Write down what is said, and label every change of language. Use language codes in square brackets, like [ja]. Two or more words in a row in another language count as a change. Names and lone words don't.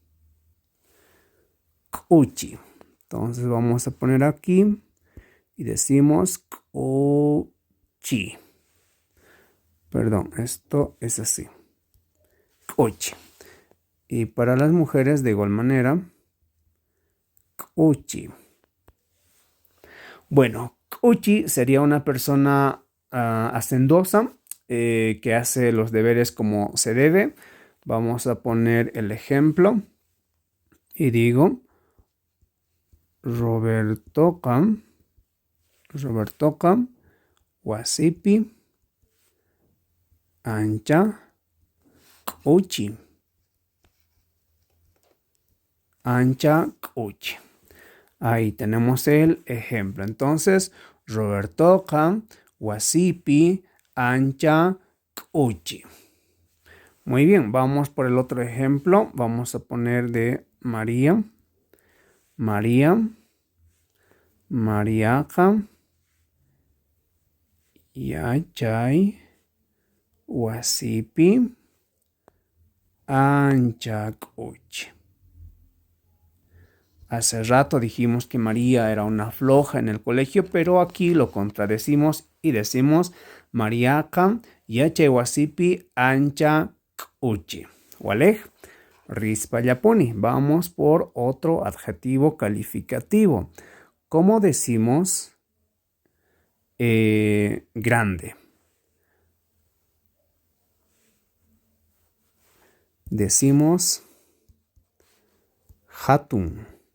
[es] Kuchi. Entonces vamos a poner aquí y decimos kuchi. Perdón, esto es así. k'uchi. Y para las mujeres de igual manera, k'uchi. Bueno, k'uchi sería una persona hacendosa que hace los deberes como se debe. Vamos a poner el ejemplo y digo, [qu] Robertoka wasipi ancha k'uchi. Ancha k'uchi. [es] Ahí tenemos el ejemplo. Entonces, [qu] Robertoka wasipi ancha k'uchi. [es] Muy bien, vamos por el otro ejemplo. Vamos a poner de María. [qu] Mariaqa yachay wasipi ancha k'uchi. [es] Hace rato dijimos que María era una floja en el colegio, pero aquí lo contradecimos y decimos [qu] Mariaqa yachay wasipi ancha k'uchi. [es] ¿Vale? [qu] Rispa yapuni. [es] Vamos por otro adjetivo calificativo. ¿Cómo decimos grande? Decimos hatun.